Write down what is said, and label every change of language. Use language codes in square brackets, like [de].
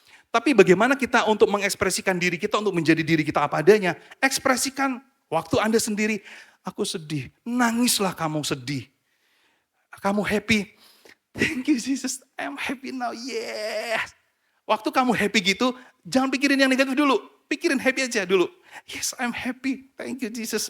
[id] Tapi bagaimana kita untuk mengekspresikan diri kita, untuk menjadi diri kita apa adanya. Ekspresikan waktu Anda sendiri, aku sedih, nangislah kamu sedih. [en] Kamu happy, thank you Jesus, I'm happy now, yes. [id] Waktu kamu happy gitu, jangan pikirin yang negatif dulu. Pikirin happy aja dulu. [en] Yes, I'm happy, thank you Jesus.